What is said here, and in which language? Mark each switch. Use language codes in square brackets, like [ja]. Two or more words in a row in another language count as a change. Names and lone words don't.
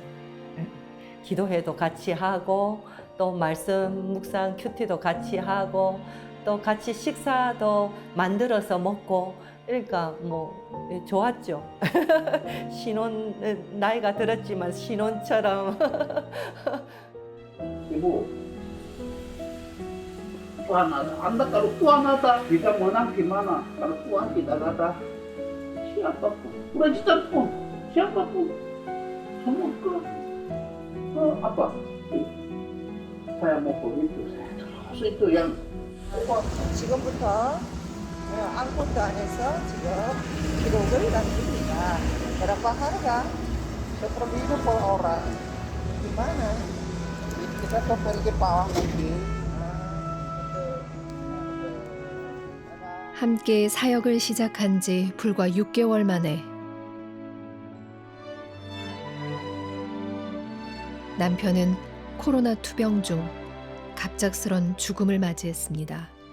[ko] 기도회도 같이 하고 또 말씀 묵상 큐티도 같이 하고 또 같이 식사도 만들어서 먹고 그러니까 뭐 좋았죠. 신혼 나이가 들었지만 신혼처럼. [id] Ibu, Tuhan ada. Anda kalau Tuhan ada, bisa menang gimana? Kalau Tuhan tidak ada, siapapun, presiden pun, siapapun, semua ke apa? Saya mau begitu, saya terus itu yang. [ko] 지금부터 아무것도 안 해서 지금 기록을 남깁니다. [id] Berapa harga? Seperti per orang. Gimana? Kita ke pergi pawang lagi. [ko] 함께 사역을 시작한 지 불과 6개월 만에 남편은 코로나 투병 중 갑작스런 죽음을 맞이했습니다.